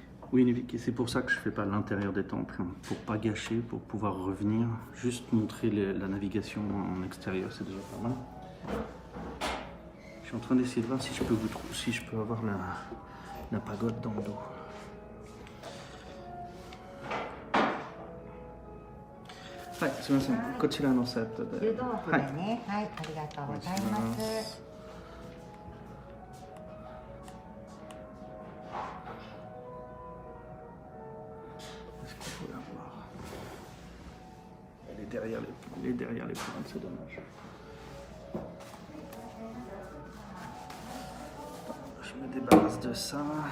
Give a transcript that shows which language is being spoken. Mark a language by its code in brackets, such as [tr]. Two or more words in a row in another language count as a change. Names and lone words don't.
[fr] Oui, et c'est pour ça que je fais pas l'intérieur des temples, hein, pour pas gâcher, pour pouvoir revenir, juste montrer la navigation en extérieur, c'est déjà pas mal. Je suis en train d'essayer de voir si je peux avoir la pagode dans le dos. Ouais, c'est bon, c'est bon. Cette de... [ja] 湯豆腐でね、はい、ありがとうございます。 [fr] Est-ce qu'il faut la voir? Elle est derrière les pointes, c'est dommage. Je me débarrasse de ça.